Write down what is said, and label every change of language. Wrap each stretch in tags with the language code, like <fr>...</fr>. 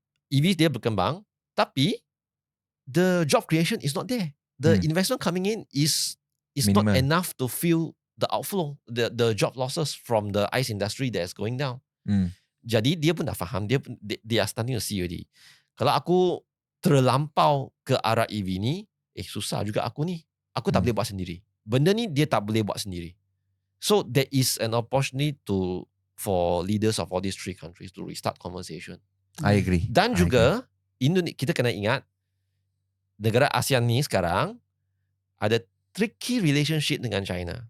<ms>EV dia berkembang, tapi</ms> <en>the job creation is not there. The investment coming in is not enough to fill the outflow, the job losses from the ICE industry that is going down.</en> <ms>Jadi dia pun dah faham,</ms> <en>they are starting to see already.</en> <ms>Kalau aku terlampau ke arah EV ni, susah juga aku ni. Aku tak boleh buat sendiri. Benda ni dia tak boleh buat sendiri.</ms> <en>So there is an opportunity for leaders of all these three countries to restart conversation. I agree.</en> <ms>Dan juga kita kena ingat negara ASEAN ni sekarang ada</ms> <en>tricky relationship</en> <ms>dengan China.</ms>